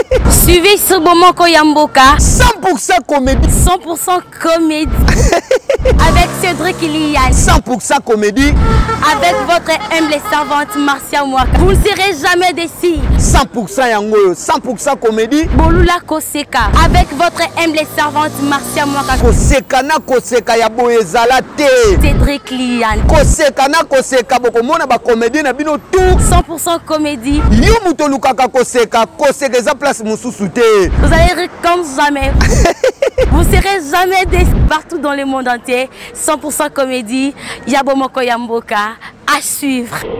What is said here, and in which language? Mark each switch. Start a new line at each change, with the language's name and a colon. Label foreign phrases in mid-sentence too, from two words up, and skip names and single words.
French: Suivez ce Bomoko ya Mboka. Cent pour cent comédie. Cent pour cent comédie. Avec Cédric Liane. Cent pour cent comédie. Avec votre humble servante Marcia Mwaka. Vous ne serez jamais déçus. Cent pour cent
Lingala: yango yo,
French: cent pour cent comédie.
Lingala: Bolula Koseka.
French: Avec votre humble servante Marcia Mwaka.
Lingala: Koseka na koseka ya boye ezala te. Cédric Liane. Koseka na koseka, bokomona ba comédie na bino tout.
French: Cent pour cent comédie.
Lingala: Yo muto lukaka koseka, koseka eza place mosusu te.
French: Vous allez rire comme jamais. Vous serez jamais déçus. Partout dans le monde entier, cent pour cent comédie,
Lingala: Yabo Moko ya Mboka,
French: à suivre.